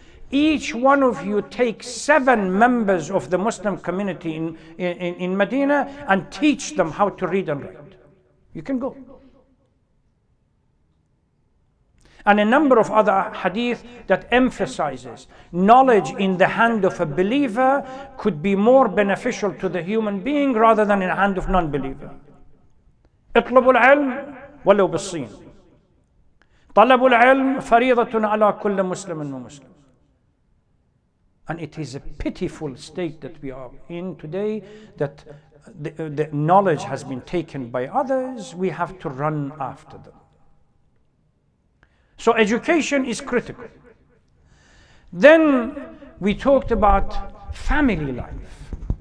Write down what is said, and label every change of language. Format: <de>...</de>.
<en>Each one of you take 7 members of the Muslim community in Medina and teach them how to read and write. You can go. And a number of other hadith that emphasizes knowledge in the hand of a believer could be more beneficial to the human being rather than in the hand of non-believer.</en> <ar>اطلبوا العلم ولو بالصين. طلب العلم فريضة على كل مسلم ومسلم.</ar> <en>And it is a pitiful state that we are in today, that the knowledge has been taken by others. We have to run after them. So education is critical. Then we talked about family life.</en>